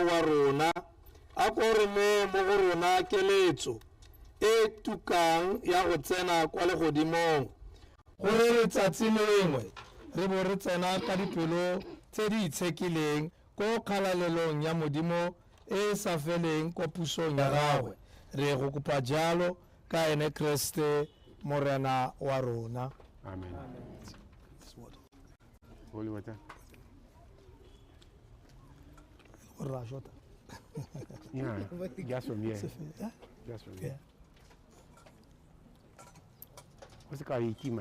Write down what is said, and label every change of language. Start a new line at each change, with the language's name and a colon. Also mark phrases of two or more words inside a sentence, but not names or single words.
Tswana: wa rona a ko re ne mo go rona keletso e tukang ya go tsena kwa legodimong gore letsatsi lengwe re bo re tsena ka dipelo tse di itshekileng ko kgalalelong ya modimo e sa feleng ko pusong ya gagwe re go kopa jalo ka ene Kriste morena wa rona.
English: Amen. Holy water. Yeah, just from here. Just from here. What's it called? Ikima.